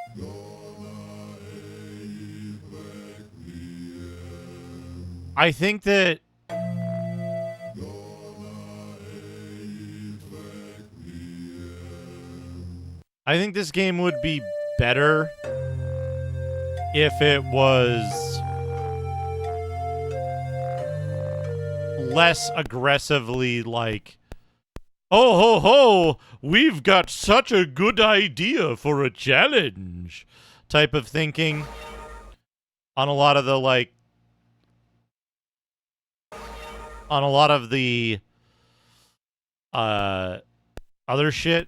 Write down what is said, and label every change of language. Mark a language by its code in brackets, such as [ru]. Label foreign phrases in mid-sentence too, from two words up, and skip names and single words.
[en] I think that this game would be better if it was less aggressively like, oh ho ho, we've got such a good idea for a challenge type of thinking on a lot of the other shit.